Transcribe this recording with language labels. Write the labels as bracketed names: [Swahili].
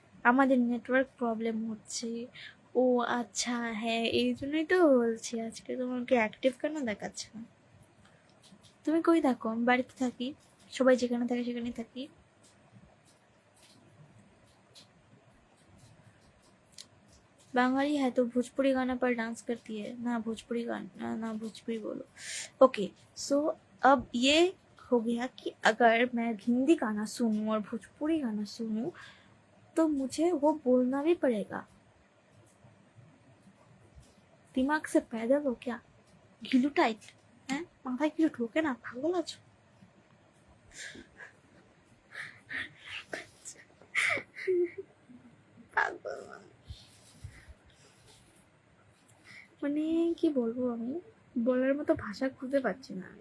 [Bangla] আমাদের network problem হচ্ছে। ও আচ্ছা, হ্যাঁ এই জন্যই তো বলছি আজকে তোমাকে অ্যাক্টিভ কেন দেখাচ্ছে না। তুমি কই থাকো? আমি বাড়িতে থাকি, সবাই যেখানে থাকে সেখানেই থাকি। [Hindi] बंगाली है तो भोजपुरी गाना पर डांस करती है ना, भोजपुरी गाना ना भोजपुरी बोलो। ओके, सो अब ये हो गया कि अगर मैं हिंदी गाना सुनूं और भोजपुरी गाना सुनूं तो मुझे वो बोलना भी पड़ेगा। दिमाग से पैदल हो क्या? घिलू टाइट है, माथा [Bangla] কিছু ঢোকে না, পাগল আছো? পাগল মানে কি বলবো, আমি বলার মতো ভাষা খুঁজে পাচ্ছি না।